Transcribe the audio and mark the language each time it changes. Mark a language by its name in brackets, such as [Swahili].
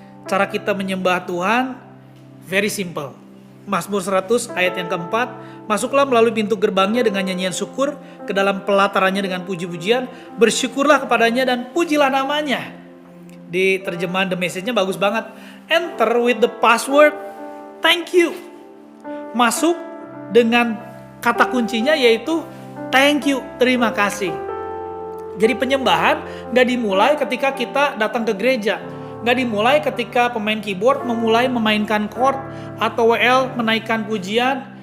[Indonesian] Cara kita menyembah Tuhan [English] very simple. [Indonesian] Mazmur 100 ayat yang keempat, masuklah melalui pintu gerbangnya dengan nyanyian syukur, ke dalam pelatarannya dengan puji-pujian, bersyukurlah kepadanya dan pujilah namanya. Di terjemahan The Message-nya bagus banget. [English] Enter with the password, thank you. [Indonesian] Masuk dengan kata kuncinya yaitu [English] thank you, [Indonesian] terima kasih. Jadi penyembahan gak dimulai ketika kita datang ke gereja. Gak dimulai ketika pemain keyboard memulai memainkan chord atau WL menaikkan pujian.